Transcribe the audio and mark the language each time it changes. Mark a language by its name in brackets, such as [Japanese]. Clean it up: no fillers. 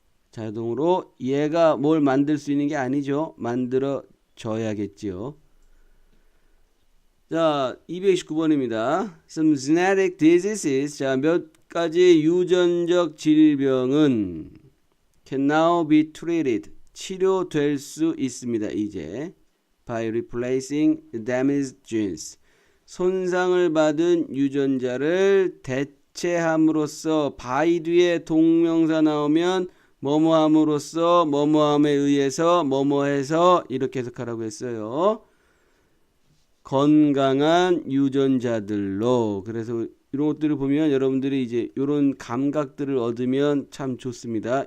[Korean] 자동으로 얘가 뭘 만들 수 있는 게 아니죠. 만들어져야겠지요. 자, 229번입니다. [English] Some genetic diseases. [Korean] 자, 몇 가지 유전적 질병은 [English] can now be treated. [Korean] 치료될 수 있습니다. 이제 [English] by replacing damaged genes. [Korean] 손상을 받은 유전자를 대체함으로써 by 뒤에 동명사 나오면 뭐뭐함으로써 뭐뭐함에 의해서 뭐뭐해서 이렇게 해석하라고 했어요. 건강한 유전자들로. 그래서 이런 것들을 보면 여러분들이 이제 이런 감각들을 얻으면 참 좋습니다.